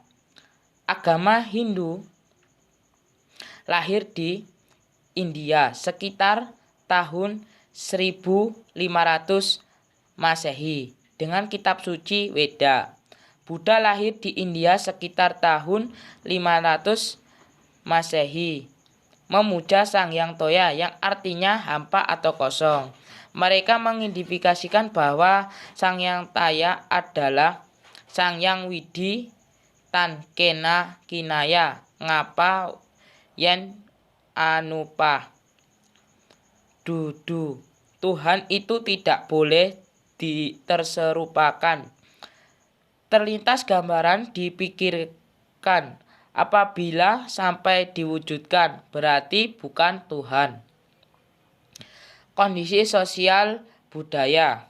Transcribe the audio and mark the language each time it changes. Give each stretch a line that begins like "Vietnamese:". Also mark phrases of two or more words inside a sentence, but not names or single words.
Indonesian: Agama Hindu lahir di India sekitar tahun 1500 Masehi dengan kitab suci Weda. Buddha lahir di India sekitar tahun 500 Masehi, memuja Sang Hyang Toya yang artinya hampa atau kosong. Mereka mengidentifikasikan bahwa Sang Hyang Toya adalah Sang Hyang Widi
Javanese: Tan Kena Kinaya Ngapa Yen Anupa Dudu.
Indonesian: Tuhan itu tidak boleh terserupakan. Terlintas gambaran dipikirkan. Apabila sampai diwujudkan, berarti bukan Tuhan. Kondisi sosial budaya.